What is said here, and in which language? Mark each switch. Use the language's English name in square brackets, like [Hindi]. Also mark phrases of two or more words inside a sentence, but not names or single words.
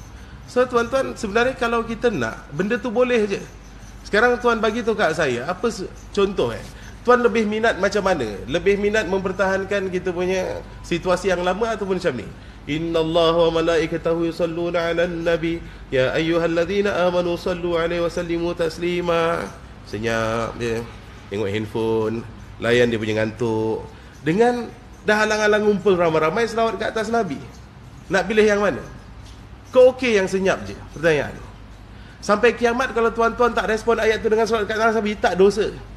[Malay] So tuan-tuan, sebenarnya kalau kita nak, benda tu boleh je. Sekarang tuan bagi tahu kat saya, apa contoh tuan lebih minat macam mana? Lebih minat mempertahankan kita punya situasi yang lama ataupun macam ni? [Arabic] إن الله وملائكته يصلون على النبي يا أيها الذين آمنوا صلوا عليه وسلموا تسليما. [Malay] Senyap dia, tengok handphone, layan dia punya ngantuk. Dengan dah halang-halang ngumpul ramai-ramai selawat ke atas Nabi. Nak pilih yang mana? Kau okey yang senyap je? Pertanyaan. Sampai kiamat kalau tuan-tuan tak respon ayat tu dengan selawat ke atas Nabi, tak dosa.